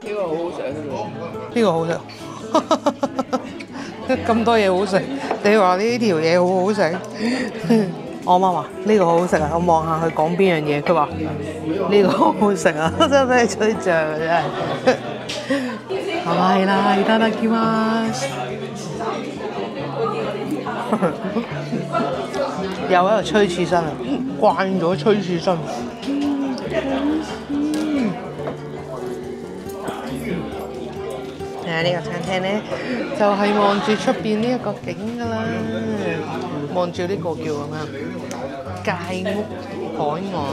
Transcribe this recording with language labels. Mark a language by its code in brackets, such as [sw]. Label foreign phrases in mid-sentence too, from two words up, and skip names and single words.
[yue] 呢個好好食，呢個好食。咁多嘢好食，你話呢條嘢好好食？我媽話呢個好好食啊！我望下佢講邊樣嘢，佢話呢個好好食啊！真係俾你吹脹真係。係啦， [ja] いただきます。 [yue] 又喺度吹刺身啊！慣咗吹刺身。呢個餐廳咧就係望住出邊呢一個景㗎啦，望住呢個叫咁樣界屋海岸。